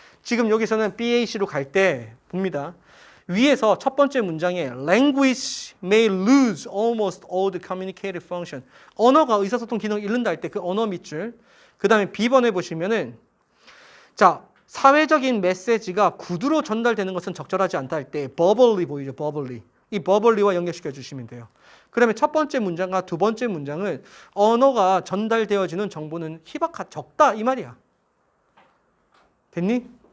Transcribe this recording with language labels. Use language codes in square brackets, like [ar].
[ko] 지금 여기서는 BAC로 갈 때 봅니다. 위에서 첫 번째 문장에 [en] language may lose almost all the communicative function. [ko] 언어가 의사소통 기능을 잃는다 할 때 그 언어 밑줄. 그 다음에 B번에 보시면은 자, 사회적인 메시지가 구두로 전달되는 것은 적절하지 않다 할 때 verbally 보이죠? [en] verbally. [ko] 이 verbally와 연결시켜 주시면 돼요. 그러면 첫 번째 문장과 두 번째 문장은 언어가 전달되어지는 정보는 적다 이 말이야. 됐니?